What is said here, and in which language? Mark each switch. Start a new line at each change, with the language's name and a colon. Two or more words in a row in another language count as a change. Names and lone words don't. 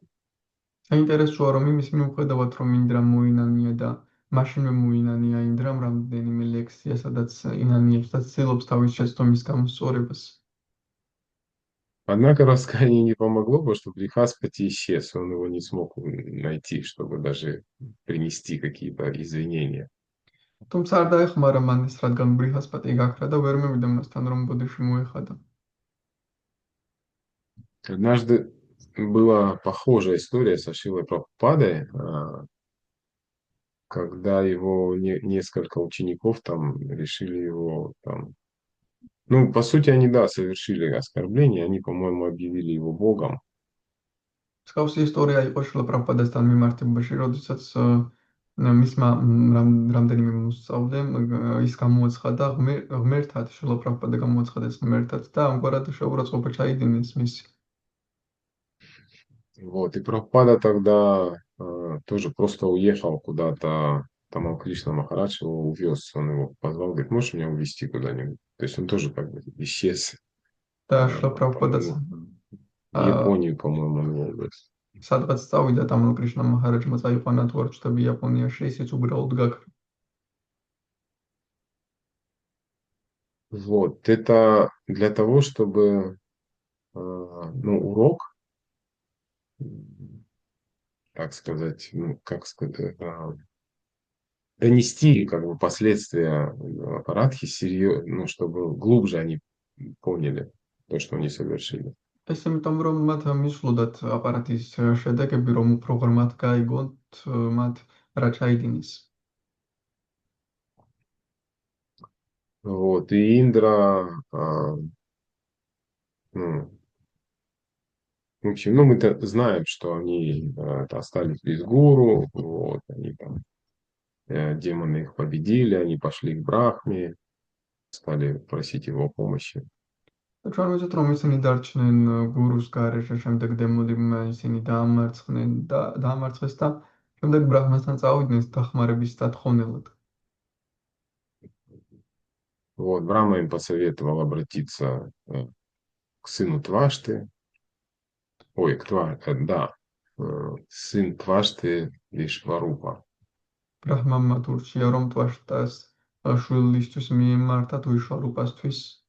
Georgian: საინტერესოა, რომ იმის მიუხედავად, რომ ინდრამ მოინანია და მაშინვე მოინანია ინდრამ რამდენიმე ლექსია, სადაც ინანიებს და ცდილობს თავის შეცდომის გამოსწორებას.
Russian: Однако раскаяние не помогло, потому что Брихаспати исчез, он его не смог найти, чтобы даже принести какие-то извинения.
Georgian: თუმცა არ დაეხმარა მან ის, რადგან ბრიჰასპატი გაქრა და ვერ მივიდა მასთან, რომ ბოდიში მოეხადა.
Russian: Однажды была похожая история со Шрилой Прабхупадой, когда его несколько учеников там решили его там... Ну, по сути, они, да, совершили оскорбление, они, по-моему, объявили его богом.
Georgian: მსგავსი ისტორია იყო შრილა პრაბჰუპადასთან მიმართებაში, როდესაც მისმა რამდენიმე მოსწავლემ ის გამოაცხადა ღმერთად, შრილა პრაბჰუპადა გამოაცხადა ეს ღმერთად და ამგვარად შეურაცხყოფა ჩაიდინეს მისი.
Russian: Вот, и Прабхупада тогда тоже просто уехал куда-то, там Кришна Махарадж его увез, он его позвал, говорит, можешь меня увезти куда-нибудь? То есть он тоже как бы исчез.
Georgian: და შრილა პრაბჰუპადაც
Russian: Японию, по-моему, он его увез.
Georgian: სადღაც წავიდა და კრიშნა მაჰარაჯმა წაიყვანა თუ არ ჩდები იაპონიაში, ისიც უბრალოდ გაქრა.
Russian: Вот, это для того, чтобы, ну, урок, так сказать, ну, как сказать, донести как бы последствия аппаратхи серьезно, ну, чтобы глубже они поняли то, что они совершили.
Georgian: ეს იმიტომ რომ მათ მისვლოდათ აპარატის შედეგები, რომ უფრო ღრმად გაიგოთ მათ რა ჩაიდინეს.
Russian: Вот, и Индра, ну, в общем, ну, мы-то знаем, что они остались без гуру, вот, они там, демоны их победили, они пошли к Брахме, стали просить его помощи.
Georgian: ჩვენ ვიცით, რომ ისინი დარჩნენ გურუს გარეშე, შემდეგ დემონებმა ისინი დაამარცხნენ და დაამარცხეს და შემდეგ ბრაჰმასთან წავიდნენ დახმარების სათხოვნელად.
Russian: Вот, Брахма им посоветовал обратиться к сыну Твашты. Ой, да, сын Твашты Вишварупа.
Georgian: ბრაჰმამ მათ ურჩია, რომ ტვაშტას შვილისთვის მიემართათ ვიშვარუპასთვის.